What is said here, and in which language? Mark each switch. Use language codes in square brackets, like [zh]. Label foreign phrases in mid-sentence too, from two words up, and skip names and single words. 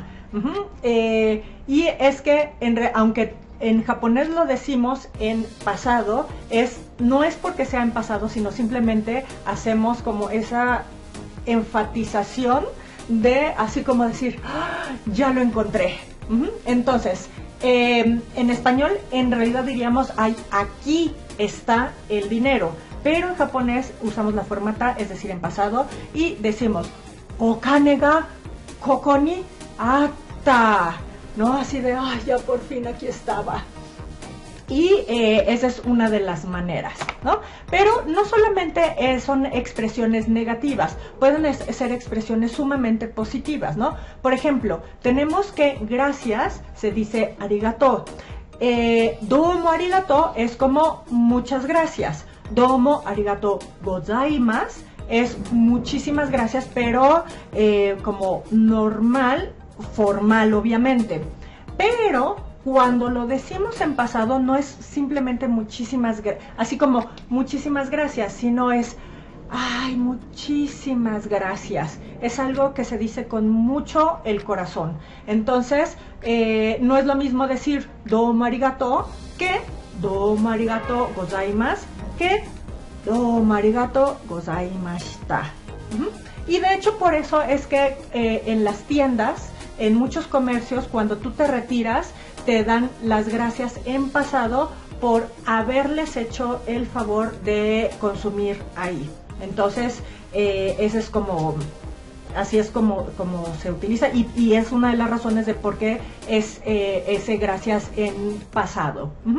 [es] Y es que, aunque en japonés lo decimos en pasado, no es porque sea en pasado, sino simplemente hacemos como esa enfatización de, así como decir, ¡ah, ya lo encontré! Entonces, en español en realidad diríamos, ay, aquí está el dinero, pero en japonés usamos la forma ta, es decir, en pasado, y decimos [ja] お金 が ここ に あった, [es] ¿no? Así de, ay, ya por fin aquí estaba. Y esa es una de las maneras, ¿no? Pero no solamente son expresiones negativas, pueden ser expresiones sumamente positivas, ¿no? Por ejemplo, tenemos que gracias se dice arigato. [ja] どうも ありがとう [es] es como muchas gracias. [ja] どうも ありがとう ございます [es] es muchísimas gracias, pero como normal, formal obviamente. Pero cuando lo decimos en pasado no es simplemente así como muchísimas gracias, sino es, ay, muchísimas gracias. Es algo que se dice con mucho el corazón. Entonces, no es lo mismo decir [ja] どうも ありがとう [es] que [ja] どうも ありがとう ございます [es] que [ja] どうも ありがとう ございました. [es] Y de hecho por eso es que en las tiendas, en muchos comercios, cuando tú te retiras, te dan las gracias en pasado por haberles hecho el favor de consumir ahí. Entonces, ese es así es como se utiliza y es una de las razones de por qué es ese gracias en pasado.